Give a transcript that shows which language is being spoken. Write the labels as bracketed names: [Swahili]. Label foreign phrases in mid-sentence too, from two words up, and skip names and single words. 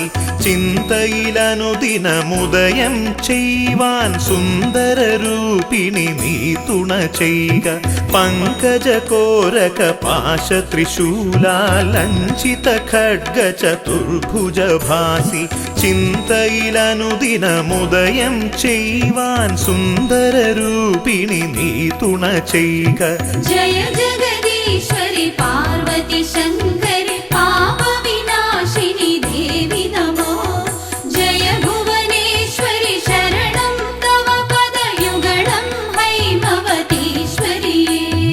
[Malayalam] चिन्तയിലനുദിനമുദയം ചെയ്യുവാൻ സുന്ദര രൂപിണി നീ തുണ ചെയ്യുക പങ്കജകോരക പാശ ത്രിശൂലാലഞ്ചിത ഖഡ്ഗ ചതുർഭുജ ഭാസി ചിന്തയിലനുദിനമുദയം ചെയ്യുവാൻ സുന്ദര രൂപിണി നീ തുണ ചെയ്യുക [Sanskrit] जय जगदीश्वरि पार्वती शङ्करि पापविनाशिनि देवि नमो जय भुवनेश्वरि शरणं तव पदयुगलं हैमवतीश्वरिये